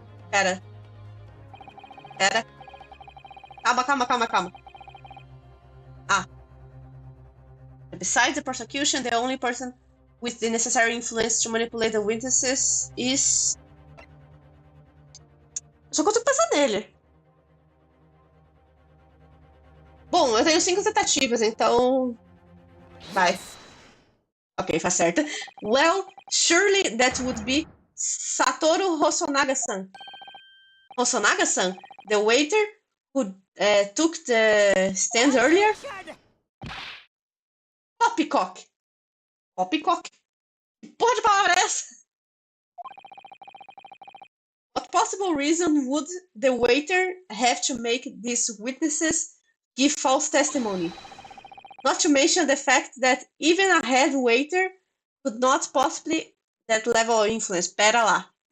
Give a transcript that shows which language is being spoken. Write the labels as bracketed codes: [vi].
[pt] Pera. Calma. [en] Besides the prosecution, the only person with the necessary influence to manipulate the witnesses is... [pt] Eu só consigo pensar nele. Bom, eu tenho 5 tentativas, então... Vai. Ok, faz certo. [en] Well, surely that would be Satoru Hosonaga-san. Hosonaga-san? The waiter who took the stand earlier? Poppycock. [pt] Que porra de palavra é essa? [en] What possible reason would the waiter have to make these witnesses give false testimony? Not to mention the fact that even a head waiter could not possibly that level of influence. [pt] Pera lá.